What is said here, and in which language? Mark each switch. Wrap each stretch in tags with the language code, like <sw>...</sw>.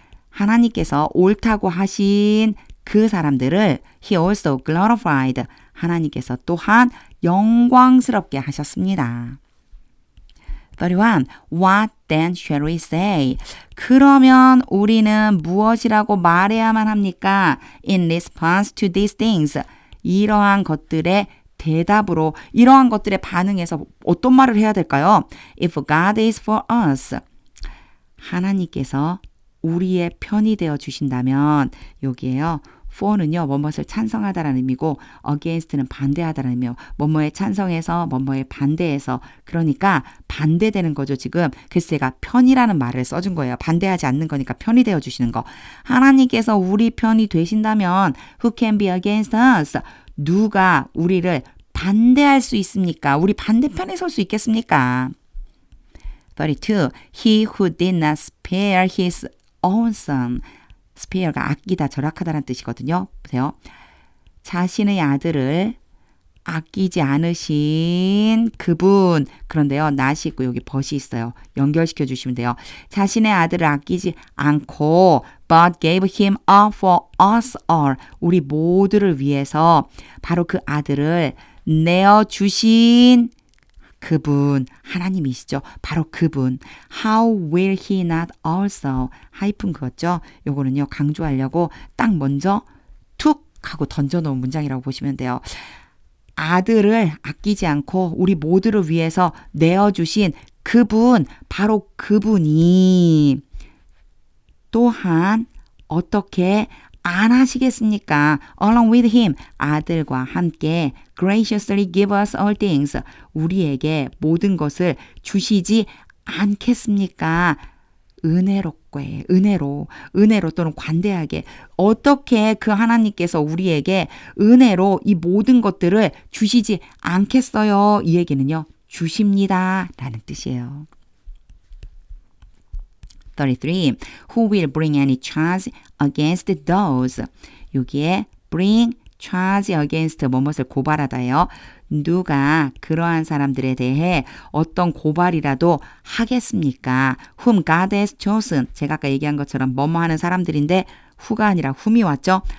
<ko>하나님께서 옳다고 하신 그 사람들을</ko> <en>He also glorified.</en> <ko>하나님께서 또한 영광스럽게 하셨습니다.</ko> <en>31. What then shall we say?</en> <ko>그러면 우리는 무엇이라고 말해야만 합니까?</ko> <en>In response to these things.</en> <ko>이러한 것들의 대답으로, 이러한 것들에 반응해서 어떤 말을 해야 될까요?</ko> <en>If God is for us.</en> <ko>하나님께서 우리의 편이 되어 주신다면, 여기에요. for는요, 뭐뭇을 찬성하다라는 의미고 against는 반대하다라는 의미요. 뭐뭐에 찬성해서 뭐뭐에 반대해서, 그러니까 반대되는 거죠. 지금 그래서 제가 편이라는 말을 써준 거예요. 반대하지 않는 거니까 편이 되어 주시는 거. 하나님께서 우리 편이 되신다면</ko> <en>who can be against us?</en> <ko>누가 우리를 반대할 수 있습니까? 우리 반대편에 설 수 있겠습니까? 32.</ko> <en>He who did not spare his own son.</en> <ko>spare가 아끼다, 절약하다라는 뜻이거든요. 보세요. 자신의 아들을 아끼지 않으신 그분. 그런데요, not이 있고 여기 but이 있어요. 연결시켜 주시면 돼요. 자신의 아들을 아끼지 않고</ko> <en>but gave him up for us all.</en> <ko>우리 모두를 위해서 바로 그 아들을 내어주신 그분, 하나님이시죠. 바로 그분.</ko> <en>How will he not also?</en> <ko>하이픈 그었죠. 요거는요, 강조하려고 딱 먼저 툭 하고 던져놓은 문장이라고 보시면 돼요. 아들을 아끼지 않고 우리 모두를 위해서 내어주신 그분, 바로 그분이 또한 어떻게 안 하시겠습니까?</ko> <en>Along with him,</en> <ko>아들과 함께</ko> <en>graciously give us all things,</en> <ko>우리에게 모든 것을 주시지 않겠습니까? 은혜롭게, 은혜로 또는 관대하게 어떻게 그 하나님께서 우리에게 은혜로 이 모든 것들을 주시지 않겠어요? 이 얘기는요, 주십니다 라는 뜻이에요. 33.</ko> <en>Who will bring any charge against those?</en> <ko>여기에</ko> <en>bring charge against</en> <ko>뭐뭇을 고발하다예요. 누가 그러한 사람들에 대해 어떤 고발이라도 하겠습니까?</ko> <en>Whom God has chosen.</en> <ko>제가 아까 얘기한 것처럼 뭐뭐 하는 사람들인데 who가 아니라 whom이 왔죠.</ko>